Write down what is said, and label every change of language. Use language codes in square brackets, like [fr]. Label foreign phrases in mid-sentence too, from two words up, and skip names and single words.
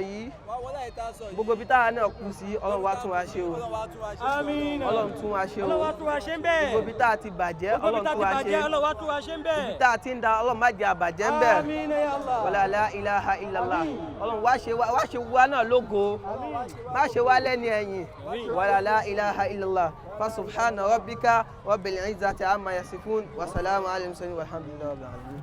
[yo] yìí gbogbo ibi táwa náà kù sí ọlọ́run wá tún wa ṣe o ọlọ́run tún wa ṣe o gbogbo ibi tá a ti bàjẹ́ ọlọ́run tún wa ṣe ibi tá a ti ń da ọlọ́run má jẹ́ àbàjẹ́ ń bẹ̀ [ar] ولا لا إله إلا الله [yo] ọlọ́run wá ṣe wá náà lógo má ṣe wá lẹ́ni ẹ̀yìn [ar] ولا لا إله إلا الله فسبحان ربك رب العزة عما يصفون وسلام على المرسلين والحمد لله رب العالمين.